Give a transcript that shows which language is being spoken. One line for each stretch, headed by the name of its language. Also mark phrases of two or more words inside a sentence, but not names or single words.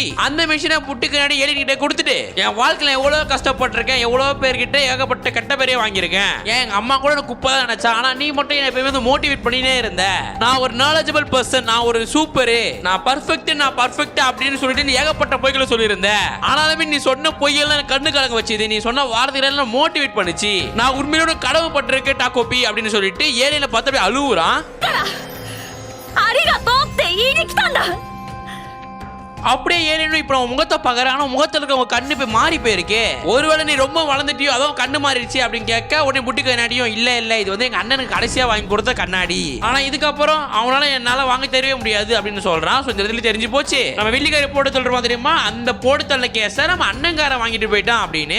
Tamil: அந்த மிஷினை புட்டி கண்ணாடி ஏலியன்கிட்ட கொடுத்துட்டு என் வாழ்க்கையில எவ்வளவு கஷ்டப்பட்டிருக்கேன், எவ்வளவு பேர்கிட்ட ஏகப்பட்ட கெட்ட பேரே வாங்கியிருக்கேன், எங்க அம்மா கூட எனக்கு குப்பை தான் நினைச்சா, ஆனா நீ மட்டும் என்ன எப்பயுமே மோட்டிவேட் பண்ணினே இருந்த, நான் ஒரு
English: knowledgeable person,
Tamil: நான் ஒரு சூப்பரு, நான் பர்ஃபெக்ட் அப்படின்னு சொல்லிட்டு நீ ஏகப்பட்ட பொய்களை சொல்லியிருந்த. ஆனாலுமே நீ சொன்ன பொய்யெல்லாம் கண்ணு கலங்க வச்சுது, நீ சொன்ன வார்த்தைகள் மோட்டிவேட் பண்ணுச்சு, நான் உண்மையோட கடவு பட்டிருக்கேன் டாக்கோபி அப்படின்னு சொல்லிட்டு ஏலியனை பார்த்து அப்படியே அழுவுறான்.
Japanese: ありがとうって言いに来たんだ。
Tamil: அப்படியே ஏலியனும் இப்ப முகத்தை பாக்குற, ஆனா முகத்துல இருக்க உங்க கண்ணு போய் மாறி போயிருக்கு. ஒருவேளை நீ ரொம்ப வளர்ந்துட்டியோ அதுவும் கண்ணு மாறிடுச்சு அப்படின்னு கேட்க உடனே புட்டி கண்ணாடியும் இல்ல இது வந்து எங்க அண்ணனுக்கு கடைசியா வாங்கி கொடுத்த கண்ணாடி, ஆனா இதுக்கப்புறம் அவனால என்னால வாங்க தெரியவே முடியாது அப்படின்னு சொல்றான். இந்த இடத்துல தெரிஞ்சு போச்சு நம்ம வெள்ளிக்காரி போட்டு தள்ளுறோம் தெரியுமா, அந்த போட்டு தள்ள கேஸ நம்ம அண்ணங்கார வாங்கிட்டு போயிட்டான் அப்படின்னு.